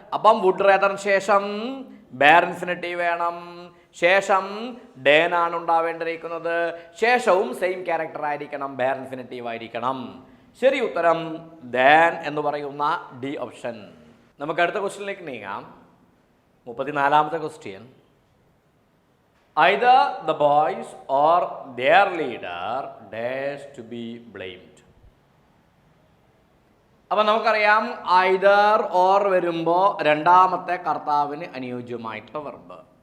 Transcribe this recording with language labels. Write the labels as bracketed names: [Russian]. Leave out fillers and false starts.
[Malayalam] അപ്പം വുഡ് റേദറിന് ശേഷം bear infinitive വേണം, ശേഷം ഡാൻ ആണ് ഉണ്ടാവേണ്ടിയിരിക്കുന്നത്, ശേഷവും സെയിം ക്യാരക്ടർ ആയിരിക്കണം, ബെയർ ഇൻഫിനിറ്റീവ് ആയിരിക്കണം. ശരി ഉത്തരം ദാൻ എന്ന് പറയുന്ന ഡി ഓപ്ഷൻ. നമുക്ക് അടുത്ത ക്വസ്റ്റ്യനിലേക്ക് നീങ്ങാം. 34ാമത്തെ question. [English] either the boys or their leader dash to be blamed. [Malayalam] അപ്പം നമുക്കറിയാം ഐദർ ഓർ വരുമ്പോൾ രണ്ടാമത്തെ കർത്താവിന് അനുയോജ്യമായിട്ടുള്ള വെർബ്.